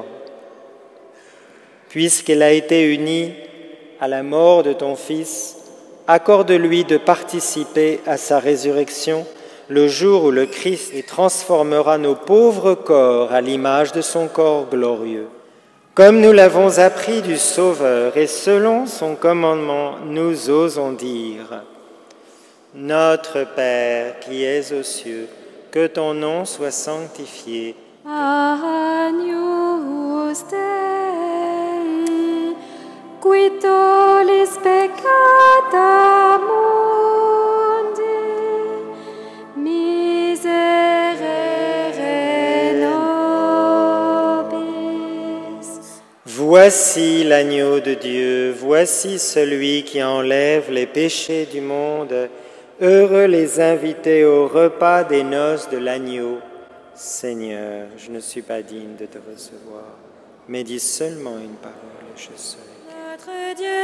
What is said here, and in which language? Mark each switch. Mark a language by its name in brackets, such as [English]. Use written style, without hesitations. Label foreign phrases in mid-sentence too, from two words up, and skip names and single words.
[French] Puisqu'elle a été unie à la mort de ton Fils, accorde-lui de participer à sa résurrection le jour où le Christ transformera nos pauvres corps à l'image de son corps glorieux. Comme nous l'avons appris du Sauveur et selon son commandement, nous osons dire : Notre Père qui es aux cieux, que ton nom soit sanctifié. [Latin] Agnus Dei, qui tollis peccata mundi, miserere nobis. [French] Voici l'agneau de Dieu, voici celui qui enlève les péchés du monde. Heureux les invités au repas des noces de l'agneau. Seigneur, je ne suis pas digne de te recevoir, mais dis seulement une parole et je serai.